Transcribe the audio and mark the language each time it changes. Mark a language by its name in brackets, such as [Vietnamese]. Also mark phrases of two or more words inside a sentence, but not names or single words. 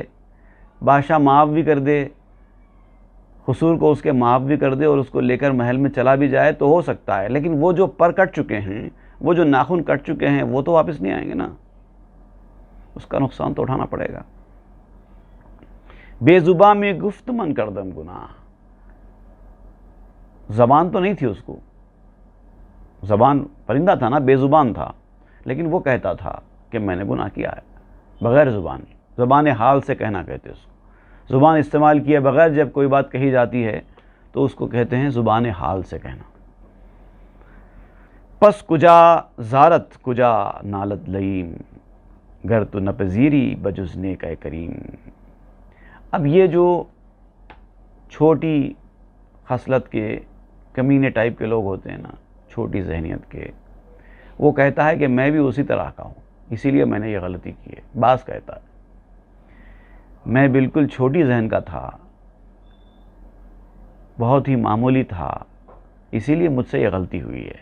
[Urdu] بادشاہ معاف بھی کر دے، قصور کو اس کے معاف بھی کر دے اور اس کو لے کر محل میں چلا بھی جائے تو ہو سکتا ہے، لیکن وہ جو پر کٹ چکے ہیں، وہ جو ناخن کٹ چکے ہیں، وہ تو واپس نہیں آئیں گے نا، اس کا نقصان تو اٹھانا پڑے گا۔ [Persian] بے زباں میں گفت من کردم گناہ، [Urdu] زبان تو نہیں تھی اس کو، زبان پرندہ تھا نا، بے زبان تھا، لیکن وہ کہتا تھا کہ میں نے گناہ کیا ہے، بغیر زبانی، زبان حال سے کہنا کہتے اس کو۔ زبان استعمال کیے بغیر جب کوئی بات کہی جاتی ہے تو اس کو کہتے ہیں زبان حال سے کہنا۔ [Persian] پس کجا زارت کجا نالت لئیم، گر تو نپذیری بجز نیک کریم۔ [Urdu] اب یہ جو چھوٹی خصلت کے، کمینے ٹائپ کے لوگ ہوتے ہیں نا، چھوٹی ذہنیت کے، وہ کہتا ہے کہ میں بھی اسی طرح کا ہوں، اسی لیے میں نے یہ غلطی کی ہے۔ بعض کہتا ہے میں بالکل چھوٹی ذہن کا تھا، بہت ہی معمولی تھا، اسی لیے مجھ سے یہ غلطی ہوئی ہے۔